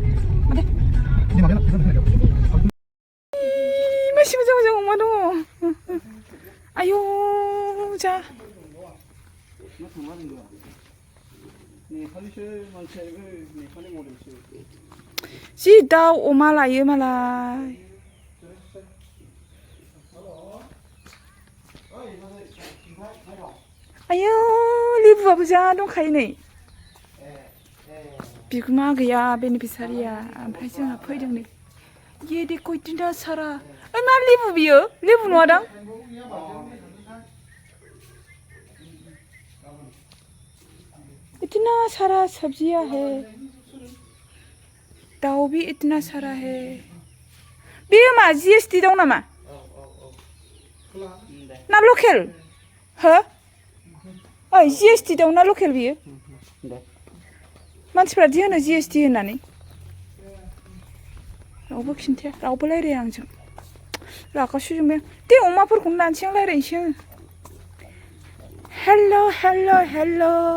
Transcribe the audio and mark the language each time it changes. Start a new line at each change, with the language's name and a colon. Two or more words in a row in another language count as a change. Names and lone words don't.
Bodo: मासि मोजां मोजां अमा दङ आयौ जा जि दाउ अमा लायो मालाय आयौ लेबुआबो जा दंखायो नै बिगोमा गैया बेनिफिसारिया ओमफ्राय जोंहा फैदों नै
Hindi: ये देखो इतना सारा
Bodo: ओइ मा लेबु बियो लेबु नङा दां
Hindi: इतना सारा सब्जियां है
Bodo: दाउ
Hindi: भी इतना सारा है
Bodo: बेयो मा जीएसटी दं नामा ना लकेल हो ओइ जीएसटी दं ना लकेल बियो मानसिफ्रा दि होनो जीएसटी होननानै रावबो खिन्थाया रावबो रायलाया आंजों रागा सुजोंबाय दे अमाफोरखौनो लानोसै आं रायलायनोसै आङो हेलौ हेलौ हेलौ